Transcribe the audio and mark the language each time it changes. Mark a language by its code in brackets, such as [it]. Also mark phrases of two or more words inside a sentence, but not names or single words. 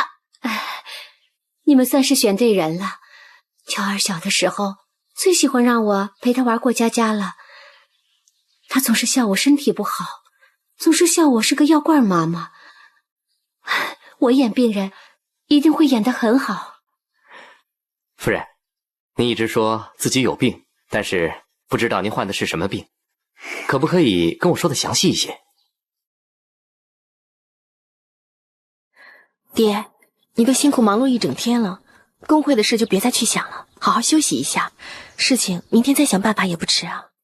[zh] 哎，你們算是選對人了。喬兒小的時候最喜歡讓我陪他玩過家家了。他總是笑我身體不好，總是笑我是個藥罐媽媽。我演病人一定會演得很好。夫人，你一直說自己有病，但是不知道您患的是什麼病，可不可以跟我說的詳細一些？爹，你都辛苦忙碌一整天了，工會的事就別再去想了，好好休息一下，事情明天再想辦法也不遲啊。